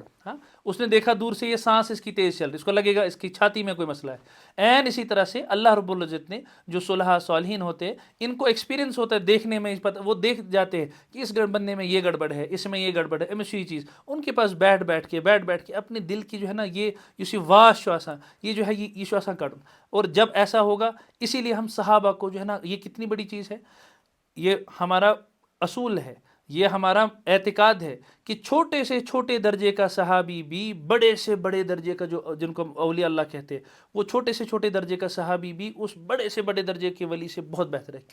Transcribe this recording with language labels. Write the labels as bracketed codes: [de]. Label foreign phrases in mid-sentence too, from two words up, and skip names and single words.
[ur] ہاں اس نے دیکھا دور سے یہ سانس اس کی تیز چل رہی، اس کو لگے گا اس کی چھاتی میں کوئی مسئلہ ہے. این اسی طرح سے اللہ رب العزت نے جو صلحاء صالحین ہوتے ہیں ان کو ایکسپیرینس ہوتا ہے دیکھنے میں، وہ دیکھ جاتے ہیں کہ اس بندے میں یہ گڑبڑ ہے، اس میں یہ گڑبڑ ہے، اسی چیز ان کے پاس بیٹھ کے اپنے دل کی جو ہے نا یہ [ks] واش چھُ آسان، [ur] یہ جو ہے یہ [ks] چھُ آسان کڑن. [ur] اور جب ایسا ہوگا، اسی لیے ہم صحابہ کو جو ہے نا، یہ کتنی بڑی چیز ہے، یہ ہمارا اصول ہے، یہ ہمارا اعتقاد ہے کہ چھوٹے سے چھوٹے درجے کا صحابی بھی بڑے سے بڑے درجے کا، جو جن کو اولیاء اللہ کہتے ہیں، وہ چھوٹے سے چھوٹے درجے کا صحابی بھی اس بڑے سے بڑے درجے کے ولی سے بہت بہتر ہے.